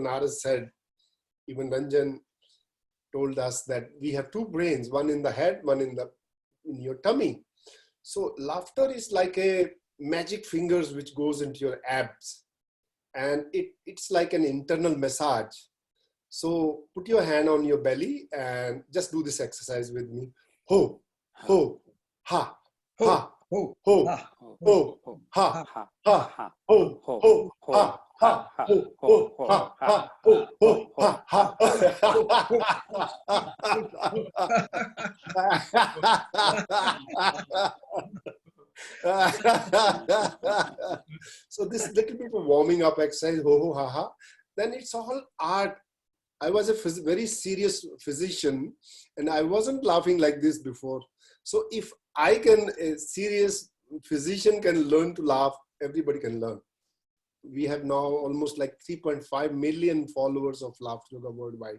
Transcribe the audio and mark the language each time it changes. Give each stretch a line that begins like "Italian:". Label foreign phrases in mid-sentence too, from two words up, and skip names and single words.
English: Naras said, even Ranjan told us that we have two brains, one in the head, one in your tummy. So laughter is like a magic fingers which goes into your abs. And it's like an internal massage. So put your hand on your belly and just do this exercise with me. Ho, ho, ha, ha, ho, ho, ho, ha, ha, ho, ho, ha, ha, ho, ho, ha, ha, ho, ho, ha, ha. So this little bit of warming up exercise, ho, ho, ha, ha, then it's all art. I was a very serious physician and I wasn't laughing like this before. So if a serious physician can learn to laugh, everybody can learn. We have now almost like 3.5 million followers of laughter yoga worldwide.